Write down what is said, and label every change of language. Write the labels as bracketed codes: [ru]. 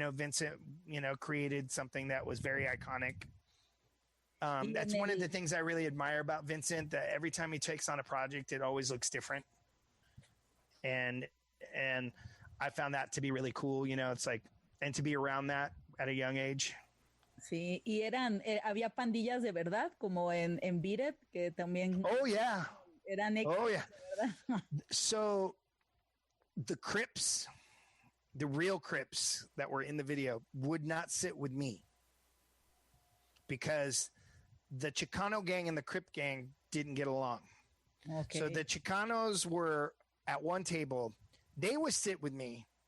[en] Vincent, created something that was very iconic. That's one of the things I really admire about Vincent, that every time he takes on a project, it always looks different. And I found that to be really cool. It's like, and to be around that at a young age. [es] Sí, y había pandillas de verdad, como en Beat It, que también. [en] Oh, yeah. [es] Eran [en] oh, yeah. So the Crips, the real Crips that were in the video would not sit with me because the Chicano gang and the Crip gang didn't get along. Okay. So the Chicanos were at one table. They would sit with me.